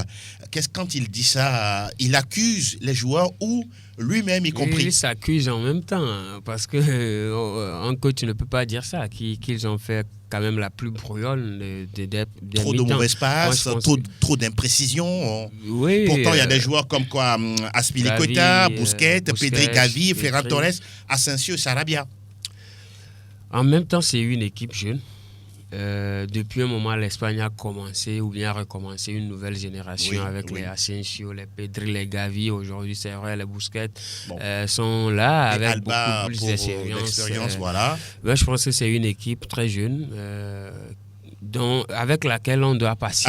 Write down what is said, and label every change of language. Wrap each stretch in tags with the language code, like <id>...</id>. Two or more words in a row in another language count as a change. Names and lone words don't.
<fr>Quand il dit ça, il accuse les joueurs ou lui-même y compris? Il s'accuse en même temps, parce que un coach ne peut pas dire ça, qu'ils ont fait quand même la plus brouillonne des trop de mauvais passes, trop d'imprécisions. Oui, pourtant, il y a des joueurs comme quoi Azpilicueta, Busquets, Pedri, Gavi, Ferran Torres, Asensio, Sarabia. En même temps, c'est une équipe jeune. Depuis un moment, l'Espagne a commencé ou bien a recommencé une nouvelle génération avec les Asensio, les Pedri, les Gavi. Aujourd'hui, c'est vrai, les Busquets sont là avec Alba beaucoup plus d'expérience. Voilà. Je pense que c'est une équipe très jeune avec laquelle on doit patienter.</fr>